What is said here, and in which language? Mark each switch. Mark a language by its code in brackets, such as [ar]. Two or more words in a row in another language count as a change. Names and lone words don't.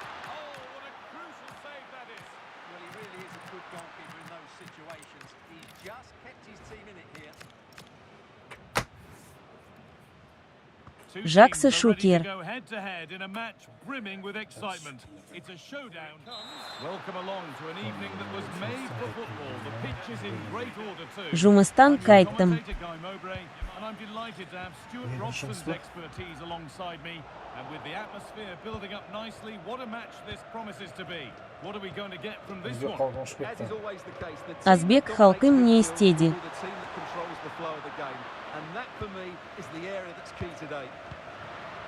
[kk] Жақсы шукер. Жұмыстан қайттым. [en] I'm delighted to have Stuart Robson's expertise alongside me, and with the atmosphere building up nicely, what a match this promises to be. What are we going to get from this one? [kk] Азбек халқым не істеді. [en] And that for me is the area that's key today.